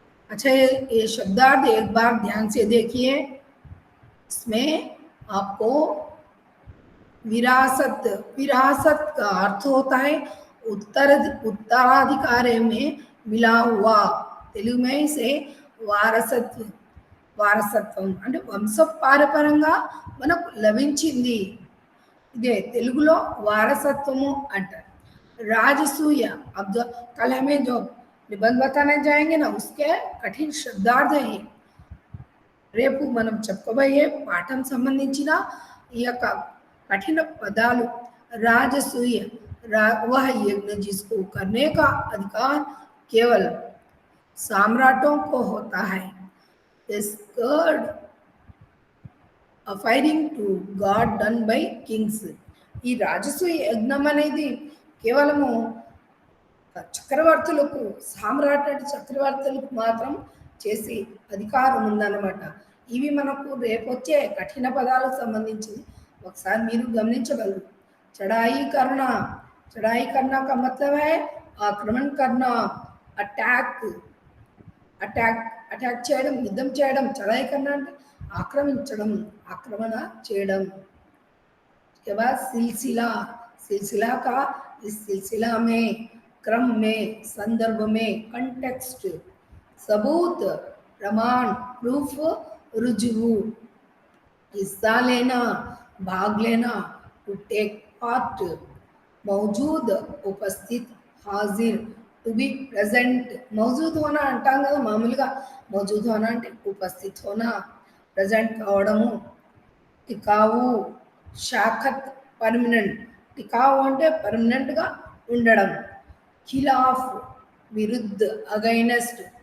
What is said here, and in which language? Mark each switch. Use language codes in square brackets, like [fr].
[hi] अच्छा, ये शब्दार्थ एक बार ध्यान से देखिए। इसमें आपको विरासत, विरासत का अर्थ होता है उत्तराधिकारी में मिला हुआ। [te] తెలుగు [hi] में इसे [te] వారసత్వం, వారసత్వం అంటే వంశపారపరంగా మనకు లభించింది, ఇదే తెలుగులో వారసత్వము అంటారు। [hi] राजसूय, अब जो कल हमें जो निबंध बताने जाएंगे ना, उसके कठिन शब्दार्थ है। [te] రేపు మనం చెప్పుకోబోయే పాఠం సంబంధించిన ఈ యొక్క कठिन पदालु। [hi] राजसूय, वह यज्ञ जिसको करने का अधिकार केवल सम्राटों को होता है। [en] This god offering to God done by kings। [te] ఈ రాజసూయ యజ్ఞం అనేది కేవలము చక్రవర్తులకు, సామ్రాట్ అంటే చక్రవర్తులకు మాత్రం చేసి అధికారం ఉందన్నమాట। ఇవి మనకు రేపొచ్చే కఠిన పదాలకు సంబంధించింది, ఒకసారి మీరు గమనించగలరు। [hi] चढ़ाई करना, चढ़ाई करना का मतलब है आक्रमण करना, अटैक, अटैक, अटैक [te] చేయడం, యుద్ధం చేయడం। चढ़ाई करना అంటే ఆక్రమించడం, ఆక్రమణ చేయడం। [hi] उसके बाद सिलसिला, सिलसिला का इस सिलसिला में, क्रम में, संदर्भ में, कंटेक्स्ट, सबूत, प्रमाण, प्रूफ, रुजू, हिस्सा लेना, भाग लेना, टू टेक पार्ट, मौजूद, उपस्थित, हाजिर, టు బి ప్రెజెంట్। [te] మౌజూద్ హోనా అంటాం కదా మామూలుగా, మౌజూద్ హోనా అంటే ఉపస్థిత్ హోనా, ప్రెజెంట్ కావడము। టికావు, షాఖత్, పర్మనెంట్। టికావు అంటే పర్మనెంట్గా ఉండడం। ఖిలాఫ్, విరుద్ధ, అగైనెస్ట్।